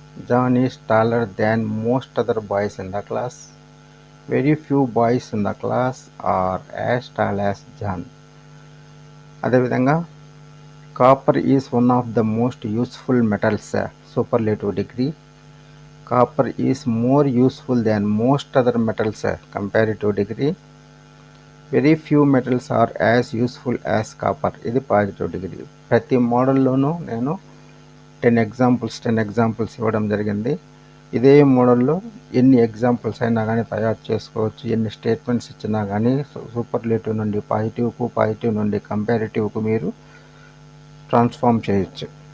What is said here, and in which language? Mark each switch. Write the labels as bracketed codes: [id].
[en] John is taller than most other boys in the class. Very few boys in the class are as tall as John. [te] అదేవిధంగా [en] Copper is one of the most useful metals. Superlative degree. Copper is more useful than most other metals. Comparative degree. Very few metals are as useful as copper. [te] ఇది positive degree. ప్రతి మోడల్లోనూ నేను 10 examples ఇవ్వడం జరిగింది. ఇదే మోడల్లో ఎన్ని examples అయినా కానీ తయారు చేసుకోవచ్చు. ఎన్ని స్టేట్మెంట్స్ ఇచ్చినా కానీ సూపర్లేటివ్ నుండి పాజిటివ్కు, పాజిటివ్ నుండి కంపారిటివ్కు మీరు ట్రాన్స్ఫార్మ్ చేయొచ్చు.